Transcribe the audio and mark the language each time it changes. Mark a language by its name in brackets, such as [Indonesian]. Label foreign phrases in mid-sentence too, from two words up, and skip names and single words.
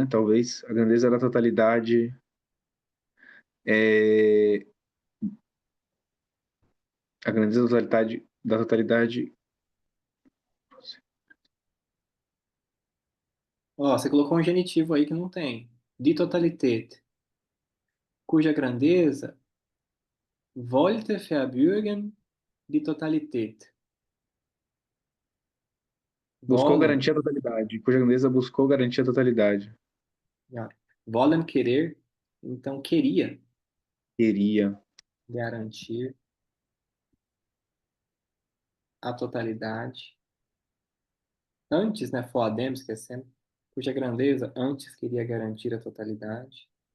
[Portuguese] Talvez a grandeza da totalidade é a grandeza da totalidade. Ó, você colocou um genitivo aí que não tem. [German] Die Totalität, [Portuguese] cuja grandeza [German] wollte verbürgen die Totalität. [Portuguese] Buscou [German] Wollen, [Portuguese] garantir a totalidade, cuja grandeza buscou garantir a totalidade. já. Wollen querer, então queria Queria. garantir a totalidade. Antes, né, Foadem, esquecendo, cuja grandeza antes queria garantir a totalidade.